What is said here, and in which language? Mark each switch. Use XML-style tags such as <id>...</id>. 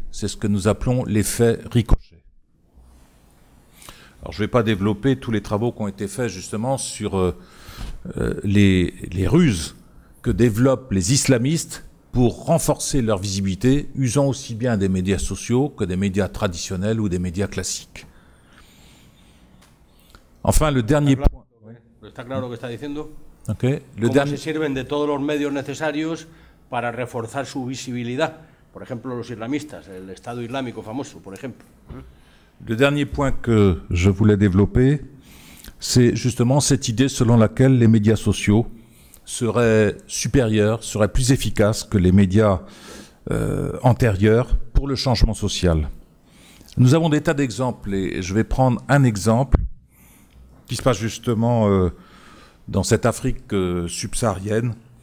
<fr>C'est ce que nous appelons l'effet ricochet. Alors, je ne vais pas développer tous les travaux qui ont été faits justement sur les ruses que développent les islamistes pour renforcer leur visibilité, usant aussi bien des médias sociaux que des médias traditionnels ou des médias classiques. Enfin, le dernier point.</fr> <es>Está claro lo que está diciendo.</es> <en>Okay.</en> <es>Cómo se sirven de todos los medios necesarios para reforzar su visibilidad. Por ejemplo, los islamistas, el Estado Islámico famoso, por ejemplo.</es> <fr>Le dernier point que je voulais développer, c'est justement cette idée selon laquelle les médias sociaux seraient supérieurs, seraient plus efficaces que les médias antérieurs pour le changement social. Nous avons des tas d'exemples et je vais prendre un exemple qui se passe justement dans cette Afrique subsaharienne.</fr>